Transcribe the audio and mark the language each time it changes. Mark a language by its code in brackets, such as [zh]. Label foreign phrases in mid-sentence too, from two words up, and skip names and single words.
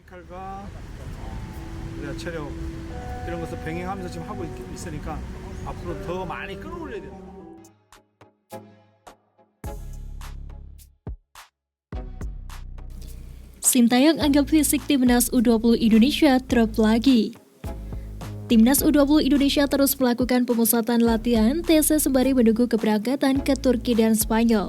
[ko] 피지컬과 우리가 체력 이런 것을 병행하면서 지금 하고 있으니까 앞으로 더 많이 끌어올려야 된다. [id] Sintayong anggap fisik timnas U20 Indonesia drop lagi. Timnas U20 Indonesia terus melakukan pemusatan latihan TC sembari menunggu keberangkatan ke Turki dan Spanyol.